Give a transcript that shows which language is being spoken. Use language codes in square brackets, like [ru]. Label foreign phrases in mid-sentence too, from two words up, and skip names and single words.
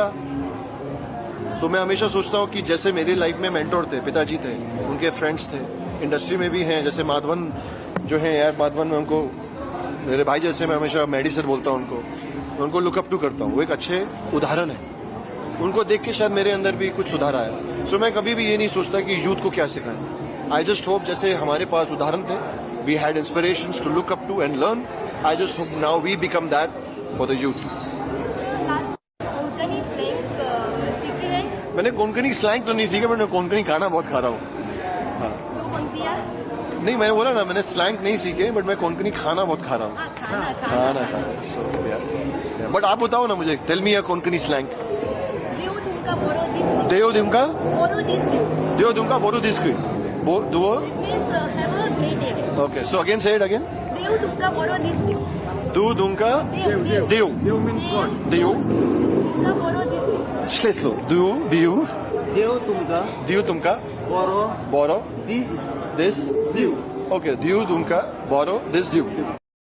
[hi] सो मैं हमेशा सोचता हूं कि जैसे मेरी लाइफ में मेंटोर थे, पिताजी थे, उनके फ्रेंड्स थे, इंडस्ट्री में भी हैं, जैसे माधवन जो है यार, माधवन में उनको मेरे भाई जैसे, मैं हमेशा मैडी सर बोलता हूं उनको, मैं उनको लुकअप टू करता हूं, वो एक अच्छे उदाहरण है। उनको देख के शायद मेरे अंदर भी कुछ सुधार आया। सो मैं कभी भी ये नहीं सोचता कि यूथ को क्या सिखाएं। [en] I just hope [hi] जैसे हमारे पास उदाहरण थे, [en] we had inspirations to look up to and learn, I just hope now we become that for the youth. [hi] कोंकणी स्लैंग्स सीखे हैं? मैंने कोंकणी स्लैंग तो नहीं सीखा, बट मैं कोंकणी खाना बहुत खा रहा हूँ। हाँ, तो कौन है? नहीं, मैंने बोला ना, मैंने स्लैंग नहीं सीखे, बट मैं कोंकणी खाना बहुत खा रहा हूँ। खाना खाना खा रहा हूँ। सो बट आप बताओ ना मुझे, [en] tell me a Konkani slang. [kok] देव तुमका बोरो दिसकी दुओ। [en] means have a great day. Okay, so again say it again. [kok] देव तुमका बोरो दिसकी. Du dunka देव Diu. [en] Dev means God. [kok] Diu. तुमका बोरो दिसकी. [en] Slow. Diu. [kok] देव तुमका Diu tumka बोरो boro दिस this. दिव। Okay, Diu dunka boro this Diu.